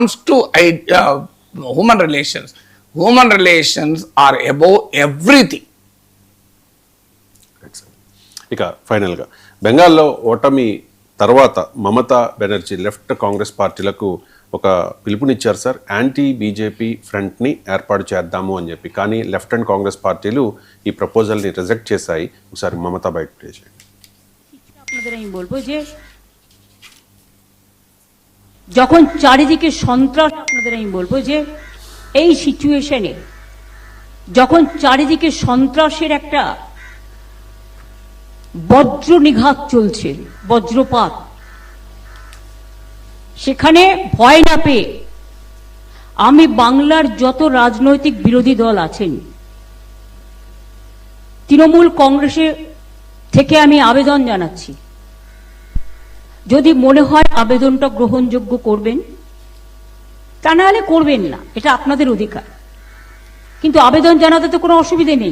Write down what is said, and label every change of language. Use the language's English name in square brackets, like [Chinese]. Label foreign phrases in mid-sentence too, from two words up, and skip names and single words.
[English] comes to human relations are above everything. [Telugu] ఇక ఫైనల్గా బెంగాల్లో ఓటమి తర్వాత మమతా బెనర్జీ [English] left Congress parties [Telugu] ఒక పిలుపునిచ్చారు సార్, [English] anti BJP front [Telugu] ఏర్పాటు చేద్దాము అని చెప్పి. కానీ [English] left and Congress parties [Telugu] ఈ [English] proposal reject [Telugu] చేశాయి. ఒకసారి మమతా బయట ప్లే చేయండి. [Bangla] আপনাদের আমি বলবো যে যখন চারিদিকে সন্ত্রাস, আপনাদের আমি বলবো যে এই সিচুয়েশনে যখন চারিদিকে সন্ত্রাসের একটা বজ্র নিঘাত চলছে, বজ্রপাত, সেখানে ভয় না পেয়ে আমি বাংলার যত রাজনৈতিক বিরোধী দল আছেন, তৃণমূল কংগ্রেসে থেকে আমি আবেদন জানাচ্ছি, যদি মনে হয় আবেদনটা গ্রহণযোগ্য করবেন, তা না হলে করবেন না, এটা আপনাদের অধিকার, কিন্তু আবেদন জানাতে তো কোনো অসুবিধে নেই।